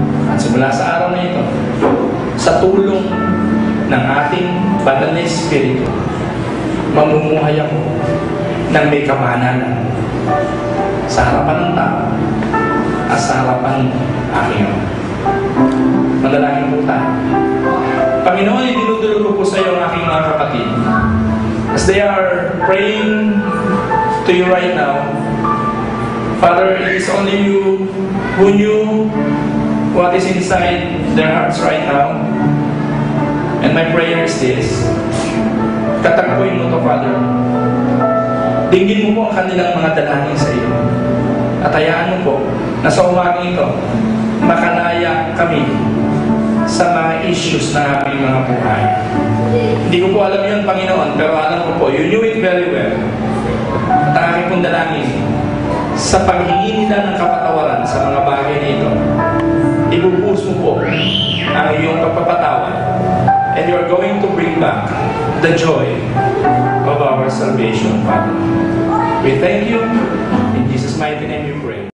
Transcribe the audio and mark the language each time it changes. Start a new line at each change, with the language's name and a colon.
Filipino: At simula sa araw na ito, sa tulong ng ating banal na Espiritu, mamumuhay ako ng may kabanalan sa harapan ng tao at sa harapan ng aking Ama. Manalangin po tayo. Panginoon, idinudulog ko po sa iyo ang aking mga kapatid.
English: As they are praying to you right now, Father, it is only you who knew what is inside their hearts right now. And my prayer is this:
Filipino: katakbuhin mo to,
English: Father.
Filipino: Dinggin mo po ang kanilang mga dalangin sa iyo. At hayaan mo po na sa umagang ito, makalaya kami sa mga issues na aming mga buhay. Hindi ko po alam yun, Panginoon, pero alam ko po,
English: you knew it very well.
Filipino: At ang aking pong dalangin, sa paghingi nila ng kapatawaran sa mga bagay na ito, ibubuhos mo po ang iyong pagpapatawad.
English: And you are going to bring back the joy of our salvation, Father. We thank you. In Jesus' mighty name we pray.